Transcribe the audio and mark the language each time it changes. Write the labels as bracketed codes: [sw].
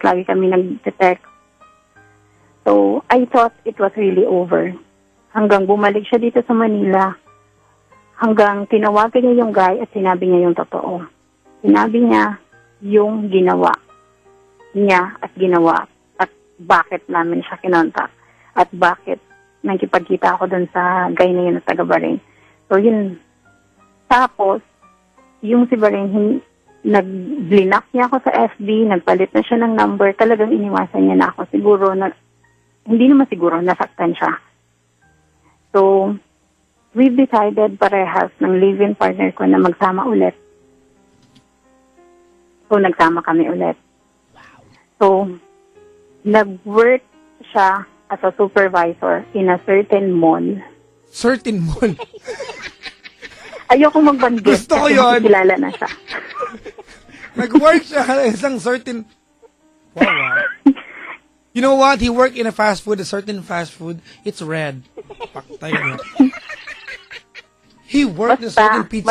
[tl] Lagi kami nag-text. [en] So, I thought it was really over. [tl] Hanggang bumalik siya dito sa Manila. Hanggang tinawagan niya yung guy at sinabi niya yung totoo. Sinabi niya yung ginawa niya at ginawa. At bakit namin siya kinontak. At bakit nagkipagkita ako dun sa guy na yun na taga-Baring. So, yun. Tapos, yung si Baring, nag-blinak niya ako sa FB, nagpalit na siya ng number, talagang iniwasan niya na ako. Siguro, hindi naman siguro, nasaktan siya. So, [en] we've decided [tl] parehas ng live-in partner ko na magsama ulit. So, nagsama kami ulit. [en] So, [tl] nag-work siya [en] as a supervisor in a certain mall. Certain mall. [tl] Ayoko magbanggit Gusto ko kasi yun. kilala na siya. Nag-work siya sa isang certain... [en] Wow. You know what? He worked in a a certain fast food. It's red. [tl] Paktay na. [en] He worked in a certain pizza